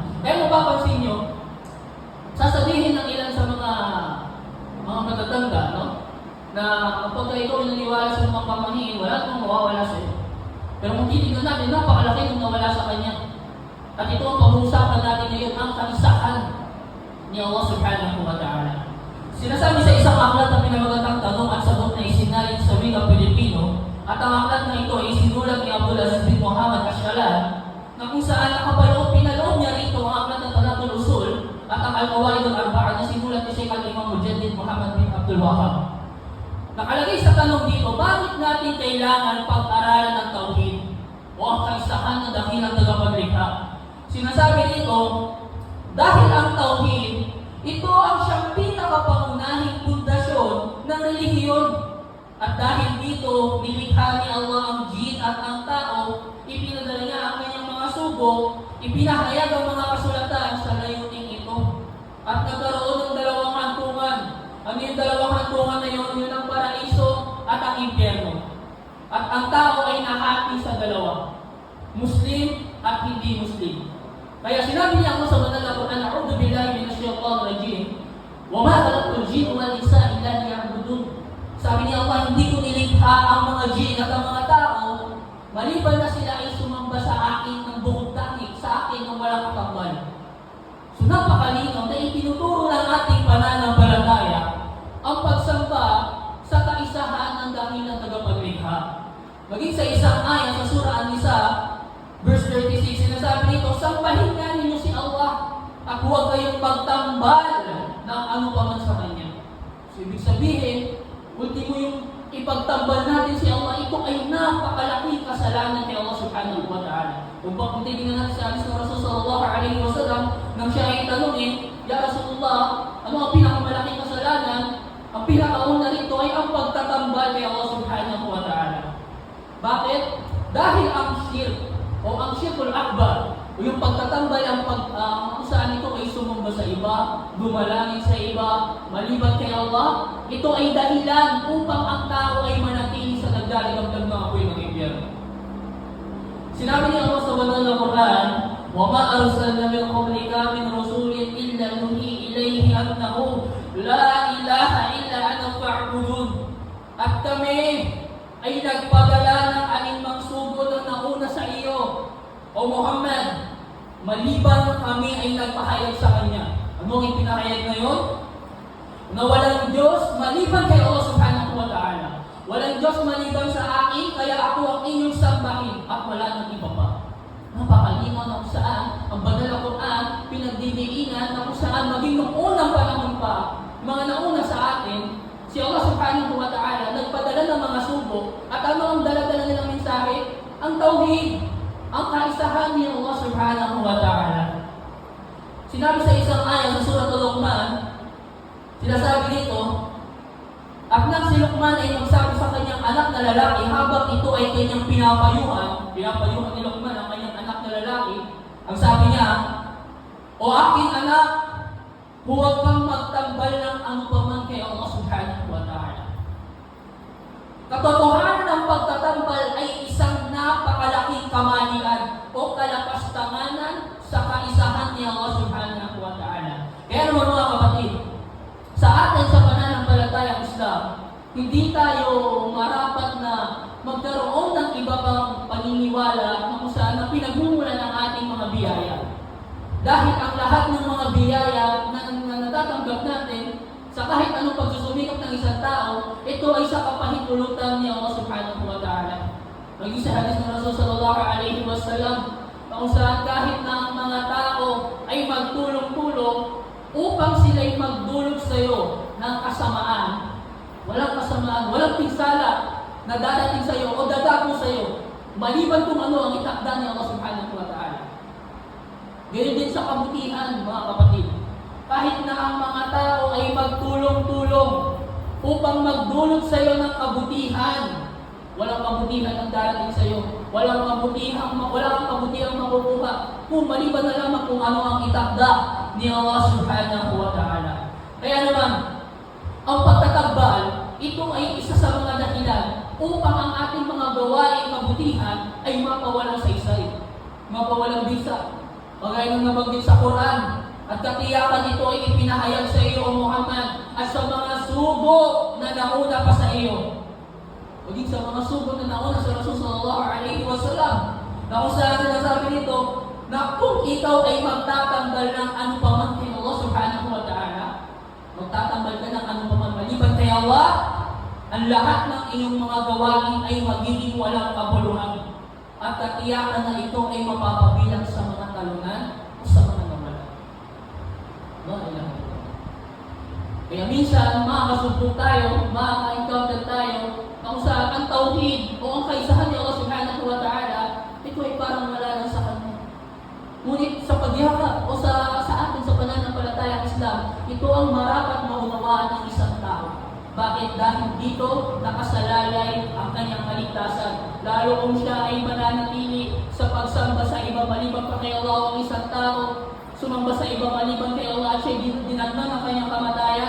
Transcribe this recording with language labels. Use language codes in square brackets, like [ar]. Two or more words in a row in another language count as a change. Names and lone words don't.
[tl] Kaya mapapansin nyo, sasabihin ng ilan sa mga matatanda, no? Na kapag ikaw naniwala sa mga pamahiin, wala namang mawawala sa iyo. Pero kung titignan natin, napakalaki nung nawala sa kanya. At ito ang pag-uusapan natin ngayon, ang kalisahan ni Allah [ar] سبحانه وتعالى. [tl] Sinasabi sa isang aklat na pinamagatang tanong at sagot na isinalin sa wikang Pilipino, at ang aklat na ito ay sinulat ni Abdul Aziz bin Muhammad Ashalan, na kung saan pinaloob niya rito ang aklat ng Talatul Usul at ang Al-Qawaid al-Arba'a na sinulat ni Sheikh al-Imam Mujaddid Muhammad bin Abdul Wahhab. Nakalagay sa tanong dito, bakit natin kailangan pag-aralan ng tauhid o ang kaisahan ng dakilang tagapaglikha? Sinasabi dito, Dahil ang tauhid, ito ang siyang pinakapangunahing pundasyon ng relihiyon. At dahil dito, nilikha ni Allah ang jin at ang tao, ipinadala niya ang kanyang mga sugo, ipinahayag ang mga kasulatan sa layuning ito. At nagkaroon ng dalawang hantungan. Ano yung dalawang hantungan na yun? Yun ang paraiso at ang impyerno. At ang tao ay nahati sa dalawa, Muslim at hindi Muslim. Kaya sinabi niya ako sa banal na Quran, [ar] "أعوذ بالله من الشيطان الرجيم. وما خلقت الجن والإنس إلا ليعبدون." [tl] Sabi niya Allah, hindi ko nilikha ang mga jin at ang mga tao maliban na sila ay sumamba sa akin ng buong tangik, sa akin ng walang kakambal. So napakalinaw na itinuturo ng ating pananampalataya ang pagsamba sa kaisahan ng dakilang tagapaglikha. Maging sa isang ayat sa surah An-Nisa, verse 36, sinasabi nito, "Sambahin nga ninyo si Allah at huwag kayong magtambal ng ano pa man sa Kanya." So ibig sabihin, ultimo yung ipagtambal natin si Allah, ito ay napakalaking kasalanan kay Allah [ar] سبحانه وتعالى. [tl] Kung titignan natin sa hadis ng Rasul [ar] صلى الله عليه وسلم, [tl] nang siya ay tanungin, [ar] "يا رسول الله, [tl] ano ang pinakamalaking kasalanan?" Ang pinakauna rito ay ang pagtatambal kay Allah [ar] سبحانه وتعالى. [tl] Bakit? Dahil ang shirk o ang [ar] الشرك الأكبر [tl] o yung pagtatambal kung saan ito ay sumamba sa iba, dumalangin sa iba, maliban kay Allah, ito ay dahilan upang ang tao ay manatili sa nagdaligamdam ng apoy ng impyerno. Sinabi niya Allah sa banal na Quran, [ar] "وما أرسلنا من قبلك من رسول إلا نوحي إليه أنه لا إله إلا أنا فاعبدون." [tl] At kami ay nagpadala ng alinmang sugod na nauna sa iyo, O Muhammad, maliban kami ay nagpahayag sa Kanya. Ano ang ipinahayag ngayon? Na walang Diyos maliban kay Allah [ar] سبحانه وتعالى. [tl] Walang Diyos maliban sa akin, kaya ako ang inyong sambahin at wala nang iba pa. Napakalinaw na kung saan ang banal na Quran pinagdidiinan na kung saan maging noong unang panahon pa, mga nauna sa atin, si Allah [ar] سبحانه وتعالى [tl] nagpadala ng mga sugo at ano ang dala-dala nilang mensahe? Ang tauhid, ang kaisahan ni Allah [ar] سبحانه وتعالى. [tl] Sinabi sa isang ayat sa surah Al-Luqman, sinasabi dito, "At nang si Luqman ay magsabi sa kanyang anak na lalaki habang ito ay kanyang pinapayuhan ni Luqman ang kanyang anak na lalaki, ang sabi niya, O aking anak, huwag kang magtambal ng anupaman kay Allah [ar] سبحانه وتعالى." [tl] Katotohanan ng pagtatambal ay isang napakalaking kamalian o kalapastanganan sa kaisahan ni Allah [ar] سبحانه وتعالى. [tl] Kaya naman mga kapatid, sa atin sa pananampalatayang Islam, hindi tayo marapat na magkaroon ng iba pang paniniwala na kung saan na pinagmumulan ng ating mga biyaya. Dahil ang lahat ng mga biyaya na natatanggap natin, sa kahit anong pagsusumikap ng isang tao, ito ay sa kapahintulutan ni Allah [ar] سبحانه وتعالى. [tl] Maging sa hadis ng Rasul [ar] صلى الله عليه وسلم, [tl] kung saan kahit na ang mga tao ay magtulong-tulong upang sila'y magdulog sa iyo ng kasamaan, walang pinsala na dadating sa iyo o dadapo sa iyo, maliban kung ano ang itakda ni Allah [ar] سبحانه وتعالى. [tl] Ganyan din sa kabutihan, mga kapatid. Kahit na ang mga tao ay magtulong-tulong upang magdulot sa iyo ng kabutihan, walang kabutihan ang darating sa iyo. Walang kabutihang makukuha kung maliban na lamang kung ano ang itakda ni Allah [ar] سبحانه وتعالى. [tl] Kaya naman, ang pagtatagbal, ito ay isa sa mga dahilan upang ang ating mga gawaing kabutihan ay mapawalang saysay, mapawalang bisa. Kagaya ng nabanggit sa Quran, at katiyakan ito ay ipinahayag sa iyo, O Muhammad, at sa mga sugo na nauna pa sa iyo. Maging sa mga sugo na nauna sa Rasul [ar] صلى الله عليه وسلم, [tl] na kung saan sinasabi nito, na kung ikaw ay magtatambal ng anupaman kay Allah [ar] سبحانه وتعالى, [tl] magtatambal ka ng anupaman maliban kay Allah, ang lahat ng iyong mga gawain ay magiging walang kabuluhan. At katiyakan na ito ay mapapabilang sa mga talunan o sa mga nawalan. Kaya minsan, makakasubok tayo, makaka-encounter tayo, kung saan ang tauhid o ang kaisahan ni Allah [ar] سبحانه وتعالى, [tl] ito ay parang wala lang sa kanya. Ngunit sa pagyakap o sa atin, sa Islam, ito ang marapat maunawaan ng isang tao. Bakit? Dahil dito nakasalalay ang kanyang kaligtasan. Lalo kung siya ay mananatili sa pagsamba sa iba maliban pa kay Allah ang isang tao, sumamba sa iba maliban kay Allah at siya dinagnan ang kanyang kamatayan.